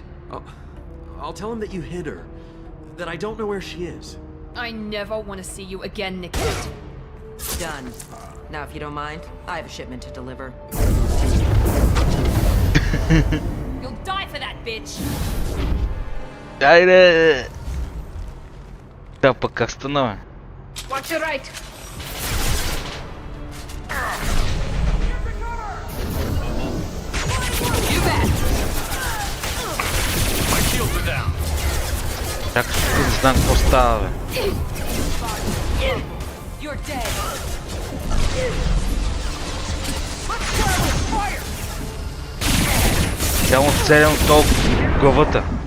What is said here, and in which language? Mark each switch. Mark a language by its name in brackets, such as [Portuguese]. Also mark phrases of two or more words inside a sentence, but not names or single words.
[English] I'll tell him that you hid her. That I don't know where she is. I never want to see you again, Niket. Done. Now, if you don't mind, I have a shipment to deliver. You'll die for that, bitch! [Bulgarian] Айде! Да, пък как стана, [English] Watch your right! You bet! My shields are down! [Bulgarian] Чакай, не знам какво става, бе. [English] You're dead! [Bulgarian] Цяло целям толкова главата.